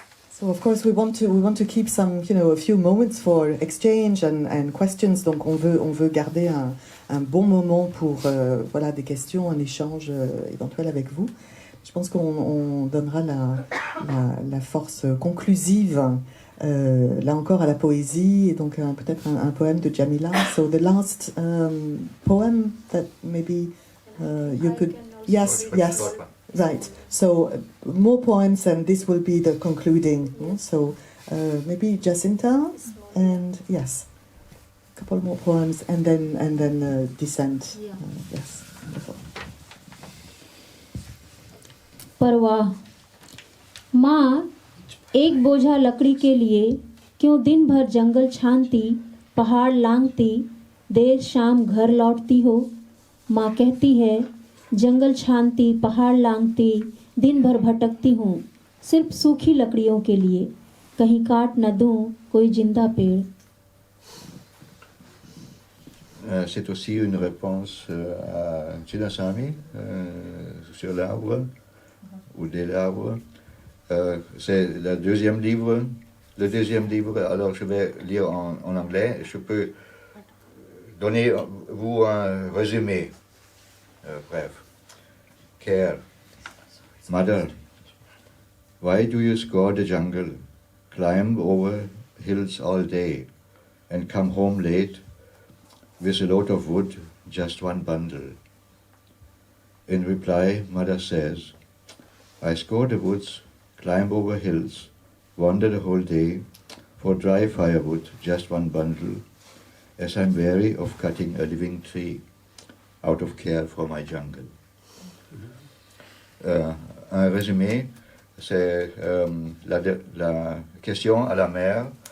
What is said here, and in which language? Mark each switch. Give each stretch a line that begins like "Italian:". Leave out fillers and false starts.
English: So of course we want to keep some, a few moments for exchange and questions.
French: Donc on veut garder un bon moment pour des questions, un échange éventuel avec vous. Je pense qu'on donnera la force conclusive là encore à la poésie, et donc peut-être un poème de Jamila.
English: So the last poem that maybe you could... Yes. Right. So more poems, and this will be the concluding. So maybe Jacinta, and yes, a couple more poems, and then descent. Yeah. Yes. Wonderful.
Hindi: परवाह माँ, एक बोझा लकड़ी के लिए क्यों दिन भर जंगल छानती, पहाड़ लांघती, देर शाम घर लौटती हो. माँ कहती है, जंगल छानती, पहाड़ लांघती, दिन भर भटकती हूँ सिर्फ सूखी लकड़ियों के लिए, कहीं काट न दूँ कोई जिंदा पेड़.
French: C'est aussi une réponse à Chinnaswamy sur l'arbre ou des arbres. C'est le deuxième livre. Alors je vais lire en anglais. Je peux donner vous un résumé bref.
English: Care. Mother, why do you scour the jungle, climb over hills all day, and come home late with a load of wood, just one bundle? In reply, Mother says, I scour the woods, climb over hills, wander the whole day, for dry firewood, just one bundle, as I'm weary of cutting a living tree, out of care for my jungle.
French: Un résumé, c'est la question à la mère.